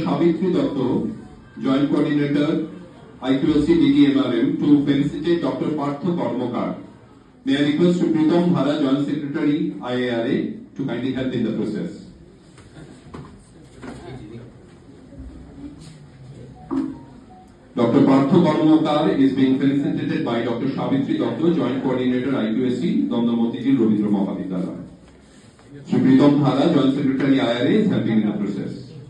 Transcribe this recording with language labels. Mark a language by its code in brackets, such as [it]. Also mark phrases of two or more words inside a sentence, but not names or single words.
[en] Savitri Dotto, Joint Coordinator, IQAC DDMRM, to felicitate Dr. Partho Karmakar. May I request Pritam Dhara, Joint Secretary, IIRA, to kindly help in the process. Dr. Partho Karmakar is being felicitated by Dr. Savitri Dotto, Joint Coordinator, IQAC, Damdam Motijil Rabindra Mahavidyalaya. Shri Pritam Dhara, Joint Secretary, IIRA, is helping in the process.